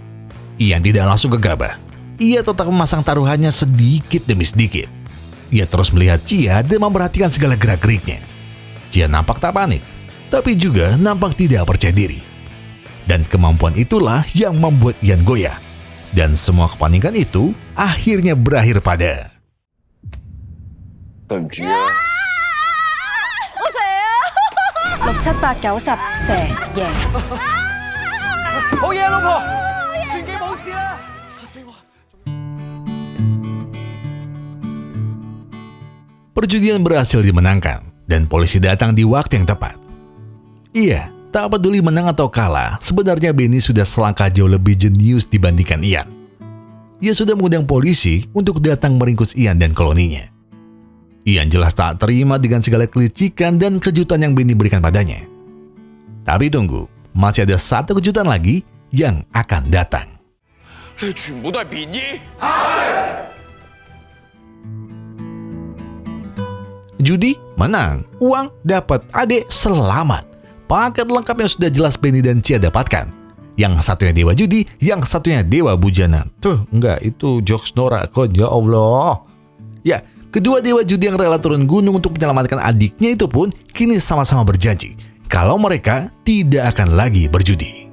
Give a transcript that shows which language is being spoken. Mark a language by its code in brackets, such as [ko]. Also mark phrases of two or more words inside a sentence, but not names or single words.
[id] Ian tidak langsung gegabah. Ia tetap memasang taruhannya sedikit demi sedikit. Ia terus melihat Chia dan memperhatikan segala gerak-geriknya. Chia nampak tak panik, tapi juga nampak tidak percaya diri. Dan kemampuan itulah yang membuat Ian goyah. Dan semua kepanikan itu akhirnya berakhir pada [yue] 對唔住啊！ 6、7、8、9、10，蛇贏。好嘢，老婆，全記冇事啦。 [id] perjudian berhasil dimenangkan dan polisi datang di waktu yang tepat. Iya, tak peduli menang atau kalah, sebenarnya Benny sudah selangkah jauh lebih jenius dibandingkan Ian. Ia sudah mengundang polisi untuk datang meringkus Ian dan koloninya. Ian jelas tak terima dengan segala kelicikan dan kejutan yang Benny berikan padanya. Tapi tunggu, masih ada 1 kejutan lagi yang akan datang. [yue] 你全部都係便衣。 [id] Judi menang, uang dapat, adik selamat. Paket lengkap yang sudah jelas Benny dan Chia dapatkan. Yang satunya dewa judi, yang satunya dewa bujana. Tuh, enggak, itu jokes Nora kon, [ar] ya Allah. [id] Ya, kedua dewa judi yang rela turun gunung untuk menyelamatkan adiknya itu pun kini sama-sama berjanji kalau mereka tidak akan lagi berjudi.